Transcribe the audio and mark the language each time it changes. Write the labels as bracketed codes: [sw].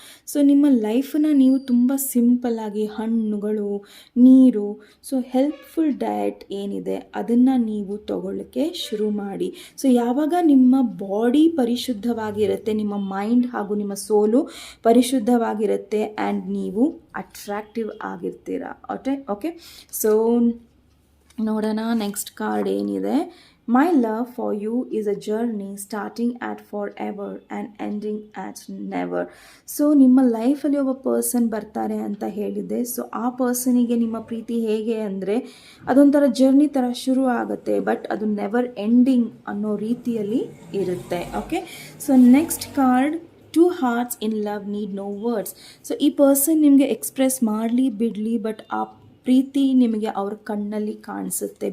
[kn] So ನಿಮ್ಮ ಲೈಫನ್ನು ನೀವು ತುಂಬ ಸಿಂಪಲ್ಲಾಗಿ ಹಣ್ಣುಗಳು, ನೀರು, ಸೊ ಹೆಲ್ಪ್ಫುಲ್ ಡಯಟ್ ಏನಿದೆ ಅದನ್ನು ನೀವು ತಗೊಳ್ಳೋಕ್ಕೆ ಶುರು ಮಾಡಿ. ಸೊ ಯಾವಾಗ ನಿಮ್ಮ ಬಾಡಿ ಪರಿಶುದ್ಧವಾಗಿರುತ್ತೆ, ನಿಮ್ಮ ಮೈಂಡ್ ಹಾಗೂ ನಿಮ್ಮ ಸೋಲು ಪರಿಶುದ್ಧವಾಗಿರುತ್ತೆ ಆ್ಯಂಡ್ ನೀವು ಅಟ್ರಾಕ್ಟಿವ್ ಆಗಿರ್ತೀರ. ಓಕೆ, ಸೊ ನೋಡೋಣ ನೆಕ್ಸ್ಟ್ ಕಾರ್ಡ್ ಏನಿದೆ. [en] My love for you is a journey starting at forever and ending at never. [kn] So ನಿಮ್ಮ ಲೈಫಲ್ಲಿ ಒಬ್ಬ ಪರ್ಸನ್ ಬರ್ತಾರೆ ಅಂತ ಹೇಳಿದೆ. ಸೊ ಆ ಪರ್ಸನಿಗೆ ನಿಮ್ಮ ಪ್ರೀತಿ ಹೇಗೆ ಅಂದರೆ ಅದೊಂಥರ ಜರ್ನಿ ಥರ ಶುರು ಆಗುತ್ತೆ, ಬಟ್ ಅದು ನೆವರ್ ಎಂಡಿಂಗ್ ಅನ್ನೋ ರೀತಿಯಲ್ಲಿ ಇರುತ್ತೆ. [en] Okay, so next card, 2 hearts in love need no words. [kn] So ಈ ಪರ್ಸನ್ ನಿಮಗೆ ಎಕ್ಸ್ಪ್ರೆಸ್ ಮಾಡಲಿ ಬಿಡಲಿ, ಬಟ್ ಆ ಪ್ರೀತಿ ನಿಮಗೆ ಅವ್ರ ಕಣ್ಣಲ್ಲಿ ಕಾಣಿಸುತ್ತೆ.